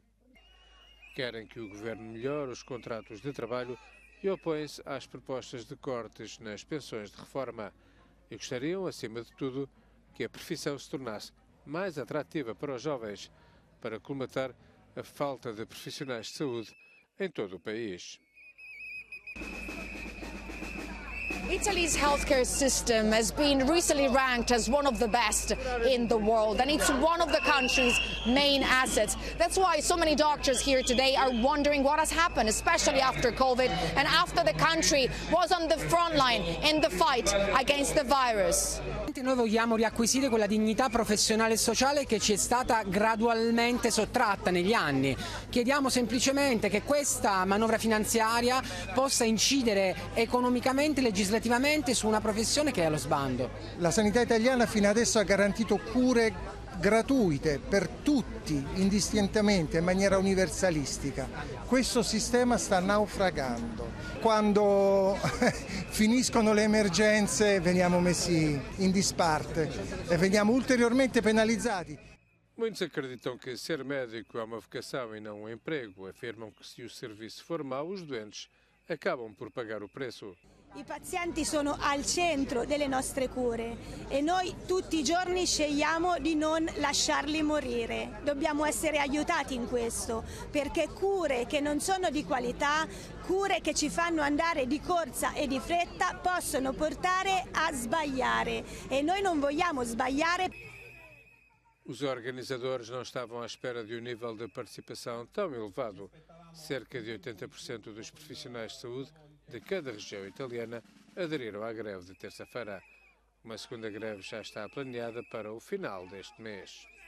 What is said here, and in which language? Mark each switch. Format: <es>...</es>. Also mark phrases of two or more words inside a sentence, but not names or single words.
<pt>Querem que o governo melhore os contratos de trabalho e opõem-se às propostas de cortes nas pensões de reforma. E gostariam, acima de tudo, que a profissão se tornasse mais atrativa para os jovens, para colmatar a falta de profissionais de saúde em todo o país.</pt> <en>Italy's healthcare system has been recently ranked as one of the best in the world, and it's one of the country's main assets. That's why so many doctors here today are wondering what has happened, especially after COVID and after the country was on the front line in the fight against the virus.</en> <it>Noi vogliamo riacquisire quella dignità professionale e sociale che ci è stata gradualmente sottratta negli anni. Chiediamo semplicemente che questa manovra finanziaria possa incidere economicamente e legislativamente su una professione che è allo sbando. La sanità italiana fino adesso ha garantito cure gratuite per tutti, indistintamente, in maniera universalistica. Questo sistema sta naufragando. Quando finiscono le emergenze veniamo messi in disparte e veniamo ulteriormente penalizzati.</it> <pt>Muitos acreditam que ser médico é uma vocação e não um emprego. Afirmam que se o serviço for mau, os doentes acabam por pagar o preço.</pt> <it>I pazienti sono al centro delle nostre cure e noi tutti i giorni scegliamo di non lasciarli morire. Dobbiamo essere aiutati in questo, perché cure che non sono di qualità, cure che ci fanno andare di corsa e di fretta possono portare a sbagliare e noi non vogliamo sbagliare.</it> <pt>Os organizadores não estavam à espera de um nível de participação tão elevado. Cerca de 80% dos profissionais de saúde de cada região italiana aderiram à greve de terça-feira. Uma segunda greve já está planeada para o final deste mês.</pt>